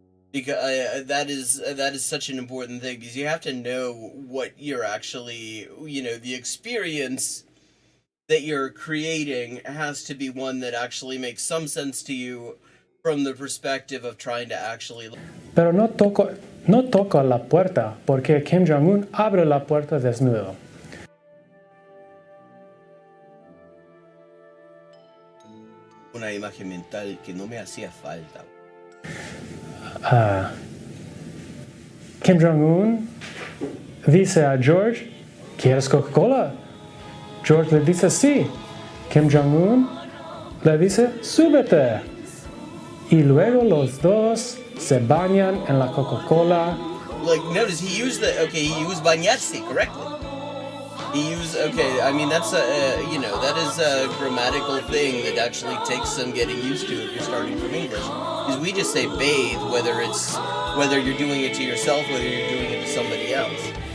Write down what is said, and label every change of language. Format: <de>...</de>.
<en>Because that is such an important thing, because you have to know what you're actually, the experience that you're creating has to be one that actually makes some sense to you from the perspective of trying to actually.</en> <es>Pero no toco la puerta porque Kim Jong-un abre la puerta desnudo. Una imagen mental que no me hacía falta. Kim Jong-un dice a George, ¿quieres Coca-Cola? George le dice sí. Kim Jong-un le dice, súbete. Y luego los dos se bañan en la Coca-Cola.</es> <en>Notice he used bañarse correctly. That's that is a grammatical thing that actually takes some getting used to if you're starting from English. Because we just say bathe, whether you're doing it to yourself, whether you're doing it to somebody else.</en>